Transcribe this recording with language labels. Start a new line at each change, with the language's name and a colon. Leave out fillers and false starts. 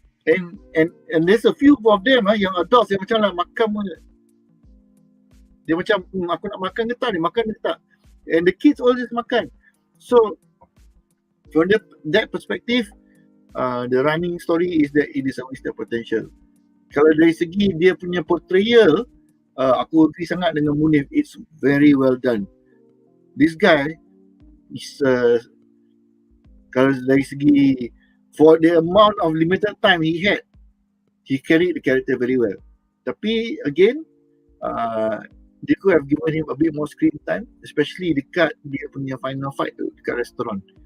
English: And there's a few of them
Malay: yang
English: adults
Malay: yang macam nak makan pun. Dia macam, aku nak makan ke tak ni? Makan ke tak?
English: And the kids always
Malay: makan.
English: So, from that perspective, the running story is that it is a wasted potential.
Malay: Kalau dari segi dia punya portrayal, aku agree sangat dengan Munif.
English: It's very well done. This guy is
Malay: kalau dari segi,
English: for the amount of limited time he had, he carried the character very well.
Malay: Tapi
English: again, they could have given him a bit more screen time, especially
Malay: dekat dia punya
English: final fight
Malay: tu dekat
English: restaurant.